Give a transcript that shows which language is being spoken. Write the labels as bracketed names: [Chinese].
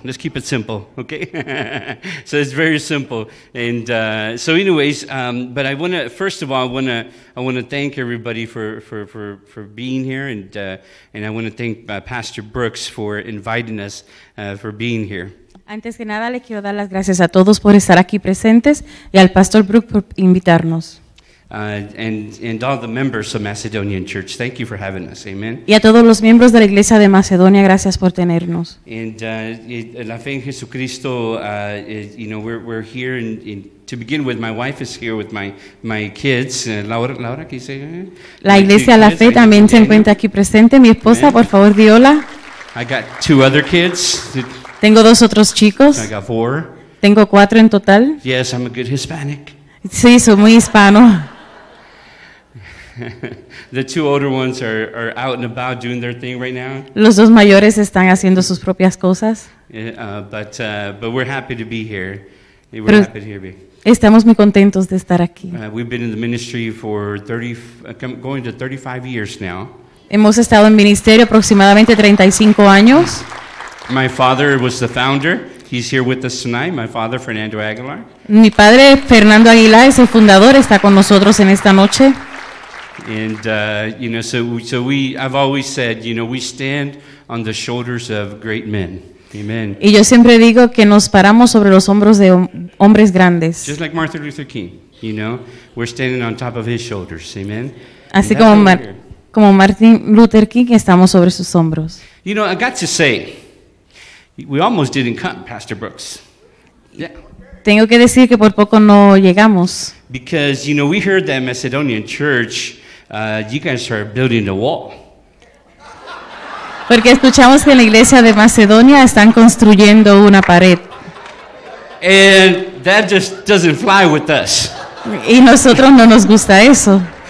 [English] Let's keep it simple, okay? So it's very simple. And so, anyways, but I want to first of all, I want to thank everybody for being here, and I want to thank Pastor Brooks for inviting us for being here. [Spanish] Antes que nada, le quiero dar las gracias a todos por estar aquí presentes y al Pastor Brooks por invitarnos. [English] And all the members of Macedonian Church, thank you for having us. Amen. [Spanish] Y a todos los miembros de la Iglesia de Macedonia, gracias por tenernos. [English] And La Fe en Jesucristo, you know, we're here, and to begin with, my wife is here with my kids. [Spanish] Laura, ¿qué dice? La Iglesia La Fe también se encuentra aquí presente. Mi esposa, por favor, di hola. [English] I got 2 other kids. [Spanish] Tengo 2 otros chicos. [English] I got 4. [Spanish] Tengo 4 en total. [English] Yes, I'm a good Hispanic. [Spanish] Sí, soy muy hispano. [English] The 2 older ones are out and about doing their thing right now. [Spanish] Los 2 mayores están haciendo sus propias cosas. [English] But we're happy to be here. We're [Spanish] Pero [English] happy to be. [Spanish] Estamos muy contentos de estar aquí. [English] We've been in the ministry for going to 35 years now. [Spanish] Hemos estado en ministerio aproximadamente 35 años. [English] My father was the founder. He's here with us tonight, my father, Fernando Aguilar. [Spanish] Mi padre, Fernando Aguilar, es el fundador, está con nosotros en esta noche. [English] And, I've always said, we stand on the shoulders of great men. Amen. [Spanish] Y yo siempre digo que nos paramos sobre los hombros de hombres grandes. [English] Just like Martin Luther King, we're standing on top of his shoulders. Amen. [Spanish] Así [English] And that's what [Spanish] como Martin Luther King, estamos sobre sus hombros. [English] I got to say, we almost didn't come, Pastor Brooks. Yeah. [Spanish] Tengo que decir que por poco no llegamos. [English] Because, we heard that Macedonian church, you guys started building a wall. [Spanish] Porque escuchamos que en la iglesia de Macedonia están construyendo una pared. [English] And that just doesn't fly with us. [Spanish] Y nosotros no nos gusta eso.